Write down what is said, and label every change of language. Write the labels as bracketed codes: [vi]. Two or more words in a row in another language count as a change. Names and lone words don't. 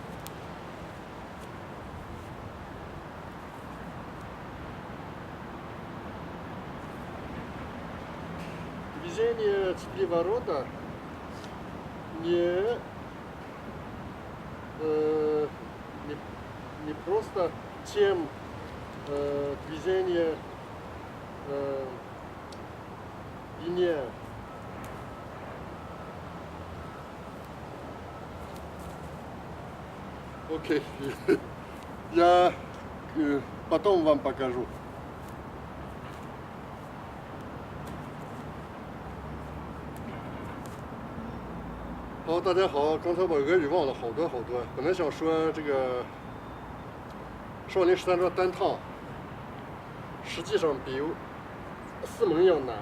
[ru] Движение 4 ворота не просто чем движение линия. Окей, я потом вам покажу. [zh] 好，大家好，刚才我俄语忘了好多，本来想说这个少林13爪单趟，实际上比四门要难。